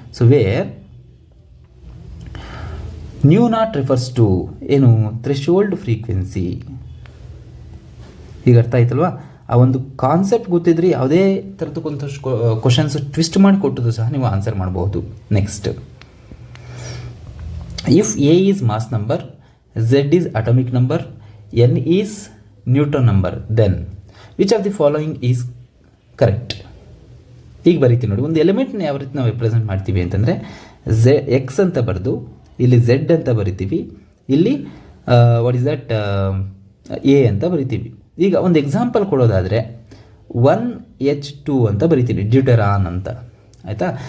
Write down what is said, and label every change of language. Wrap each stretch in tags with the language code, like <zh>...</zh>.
<en>So where nu naught refers to ಏನು? Threshold frequency.</en> <kn>ಈಗ ಅರ್ಥ ಆಯ್ತಲ್ವಾ? ಆ ಒಂದು ಕಾನ್ಸೆಪ್ಟ್ ಗೊತ್ತಿದ್ರೆ ಯಾವುದೇ ಥರದ್ದು ಒಂದಷ್ಟು ಕ್ವಶನ್ಸ್ ಟ್ವಿಸ್ಟ್ ಮಾಡಿ ಕೊಟ್ಟದ್ದು ಸಹ ನೀವು ಆನ್ಸರ್ ಮಾಡಬಹುದು.</kn> <en>Next, if A is mass number, Z is atomic number, N is neutron number, then which of the following is correct?</en> <kn>ಈಗ ಬರೀತೀವಿ ನೋಡಿ. ಒಂದು ಎಲಿಮೆಂಟ್ನ ಯಾವ ರೀತಿ ನಾವು ರಿಪ್ರೆಸೆಂಟ್ ಮಾಡ್ತೀವಿ ಅಂತಂದರೆ, X ಅಂತ ಬರೆದು ಇಲ್ಲಿ Z ಅಂತ ಬರಿತೀವಿ, ಇಲ್ಲಿ</kn> <en>what is that</en> <kn>A ಅಂತ ಬರಿತೀವಿ. ಈಗ ಒಂದು ಎಕ್ಸಾಂಪಲ್ ಕೊಡೋದಾದರೆ 1H2 ಅಂತ ಬರಿತೀವಿ, ಡ್ಯೂಟೆರಾನ್ ಅಂತ. ಆಯಿತಾ?</kn>